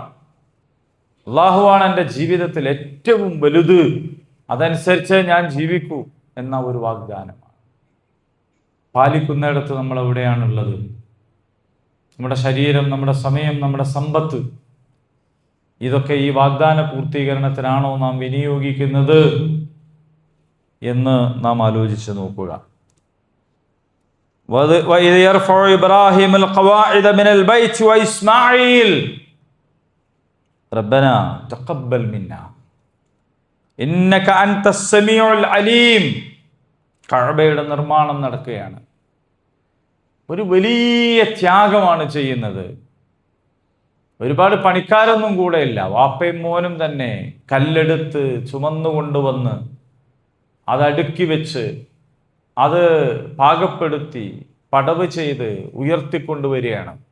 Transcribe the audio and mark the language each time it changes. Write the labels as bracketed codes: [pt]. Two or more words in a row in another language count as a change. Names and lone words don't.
[ml] അള്ളാഹുവാണ് എൻ്റെ ജീവിതത്തിൽ ഏറ്റവും വലുത്, അതനുസരിച്ച് ഞാൻ ജീവിക്കൂ എന്ന ഒരു വാഗ്ദാനമാണ്. പാലിക്കുന്നിടത്ത് നമ്മൾ എവിടെയാണുള്ളത്? നമ്മുടെ ശരീരം, നമ്മുടെ സമയം, നമ്മുടെ സമ്പത്ത്, ഇതൊക്കെ ഈ വാഗ്ദാന പൂർത്തീകരണത്തിനാണോ നാം വിനിയോഗിക്കുന്നത് എന്ന് നാം ആലോചിച്ച് നോക്കുക. [ar] وَإِذْ يَرْفَعُ إِبْرَاهِيمُ الْقَوَاعِدَ مِنَ الْبَيْتِ وَإِسْمَاعِيلُ رَبَّنَا تَقَبَّلْ مِنَّا إِنَّكَ أَنْتَ السَّمِيعُ الْعَلِيمُ. [ml] കഅബയുടെ നിർമ്മാണം നടക്കുകയാണ്. ഒരു വലിയ ത്യാഗമാണ് ചെയ്യുന്നത്. ഒരുപാട് പണിക്കാരൊന്നും കൂടെയില്ല. വാപ്പയും മോനും തന്നെ കല്ലെടുത്ത് ചുമന്നുകൊണ്ടുവന്ന് അതടുക്കി വെച്ച് അത് പാകപ്പെടുത്തി പടവ് ചെയ്ത് ഉയർത്തിക്കൊണ്ടുവരികയാണ്.